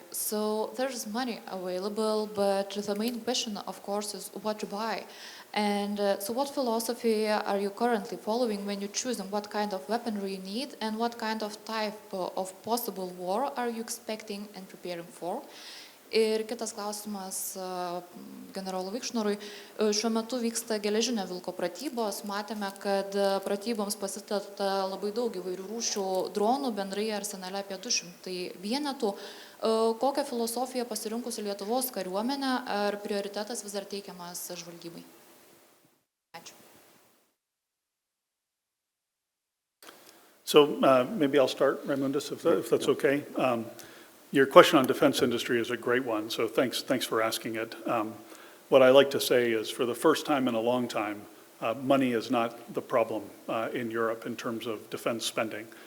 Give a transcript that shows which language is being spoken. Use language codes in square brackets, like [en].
[en] So there's money available, but the main question, of course, is what to buy. And so what philosophy are you currently following when you're choosing what kind of weaponry you need and what kind of type of possible war are you expecting and preparing for? [lt] Ir kitas klausimas generolui Vikšnorui. Šiuo metu vyksta geležinio vilko pratybos. Matėme, kad pratyboms pasitelkta labai daug įvairių rūšių dronų, bendrai arsenale apie 200 vienetų. Kokią filosofiją pasirinkusi Lietuvos kariuomenė, ar prioritetas vis dar teikiamas žvalgybai? Ačiū. [en] So maybe I'll start, Raimundis, if that's okay. Your question on defense industry is a great one, so thanks for asking it. What I like to say is, for the first time in a long time, money is not the problem in Europe in terms of defense spending.